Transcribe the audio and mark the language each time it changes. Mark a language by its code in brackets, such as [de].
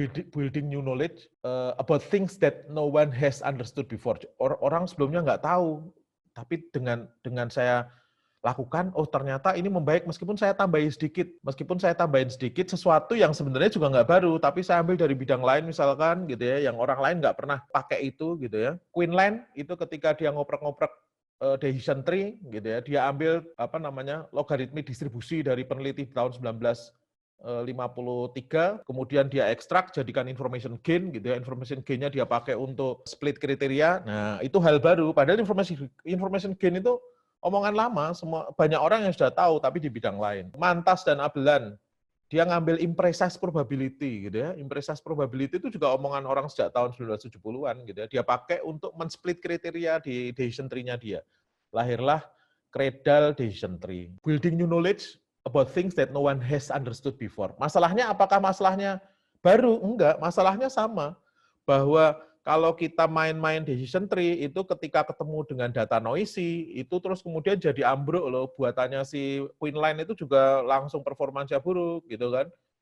[en] Building new knowledge about things that no one has understood before. [id] Orang sebelumnya nggak tahu, tapi dengan saya lakukan, oh ternyata ini membaik meskipun saya tambahin sedikit sesuatu yang sebenarnya juga nggak baru, tapi saya ambil dari bidang lain misalkan gitu ya, yang orang lain nggak pernah pakai itu gitu ya. Quinlan itu ketika dia ngoprek-ngoprek decision tree gitu ya, dia ambil logaritmi distribusi dari peneliti tahun 1953, kemudian dia ekstrak jadikan information gain gitu ya, information gain-nya dia pakai untuk split kriteria. Nah, itu hal baru, padahal information gain itu omongan lama, banyak orang yang sudah tahu tapi di bidang lain. Mantas dan Abelan, dia ngambil imprecise probability gitu ya. Imprecise probability itu juga omongan orang sejak tahun 1970-an gitu ya. Dia pakai untuk men-split kriteria di decision tree-nya dia. lahirlah Cradle Decision Tree. [en] Building new knowledge about things that no one has understood before. [id] Masalahnya apakah masalahnya baru? Enggak, masalahnya sama. Bahwa kalau kita main-main decision tree, itu ketika ketemu dengan data noisy, itu terus kemudian jadi ambruk loh. Buatannya si Queenline itu juga langsung performanya buruk, gitu kan.